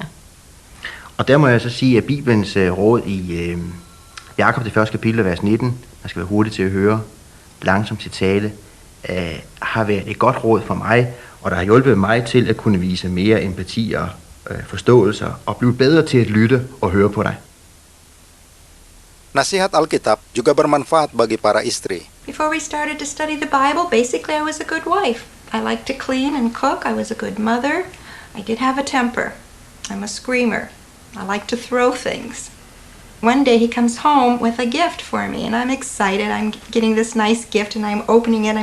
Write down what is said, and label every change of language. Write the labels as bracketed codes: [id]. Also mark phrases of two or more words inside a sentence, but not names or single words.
[da] Og der må jeg så sige, at Bibelens råd i Jakob det første kapitel, vers 19, man skal være hurtig til at høre, langsomt til tale, har været et godt råd for mig, og der har hjulpet mig til at kunne vise mere empati og forståelse og blive bedre til at lytte og høre på dig. [id] Nasihat Alkitab juga bermanfaat bagi para istri. [en] Before we started to study the Bible, basically I was a good wife. I liked to clean and cook. I was a good mother. I did have a temper. I'm a screamer. I like to throw things. One day he comes home with a gift for me, and I'm excited. I'm getting this nice gift, and I'm opening it.